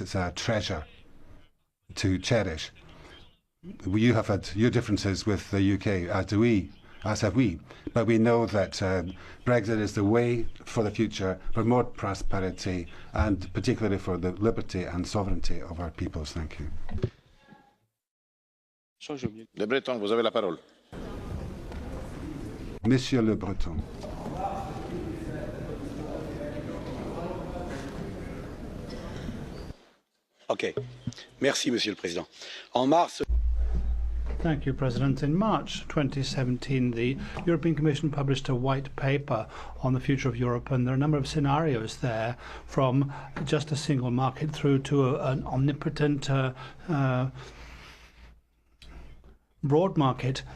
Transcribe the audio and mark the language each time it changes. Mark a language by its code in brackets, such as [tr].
[en] It's a treasure to cherish. You have had your differences with the UK, as have we. But we know that Brexit is the way for the future, for more prosperity, and particularly for the liberty and sovereignty of our peoples. Thank you. [fr] Le Breton, vous avez la parole. Monsieur Le Breton. [en] Okay. [fr] Merci, Monsieur le Président. En mars. [en] Thank you, President. In March 2017, the European Commission published a white paper on the future of Europe, and there are a number of scenarios there, from just a single market through to an omnipotent broad market.